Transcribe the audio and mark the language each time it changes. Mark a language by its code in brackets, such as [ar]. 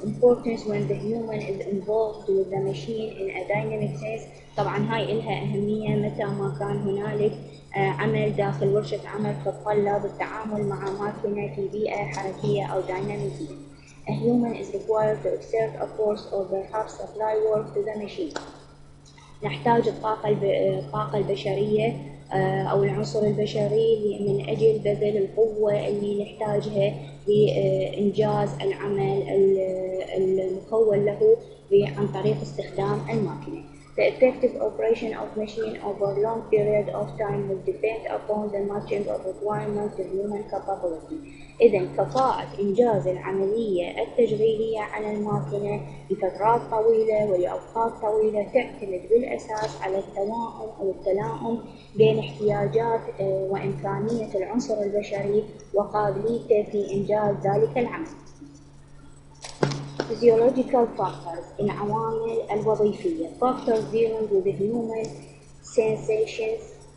[en] Importance when the human is involved with the machine in a dynamic sense. [ar] طبعا هاي إلها أهمية متى ما كان هنالك عمل داخل ورشة عمل تتطلب التعامل مع ماكينة في بيئة حركية أو ديناميكية. [en] A human is required to exert a force or perhaps apply work to the machine. [ar] نحتاج الطاقة البشرية أو العنصر البشري من أجل بذل القوة اللي نحتاجها لإنجاز العمل المكون له عن طريق استخدام الماكينة. [en] The effective operation of machine over a long period of time will depend upon the matching of requirement to human capability. [ar] إذن كفاءة إنجاز العملية التشغيلية على الماكينة لفترات طويلة ولأوقات طويلة تعتمد بالأساس على التوائم أو التلائم بين احتياجات وإمكانية العنصر البشري وقابليته في إنجاز ذلك العمل. [en] Physiological factors [ar] العوامل الوظيفية. [en] Factors dealing with the human sensations.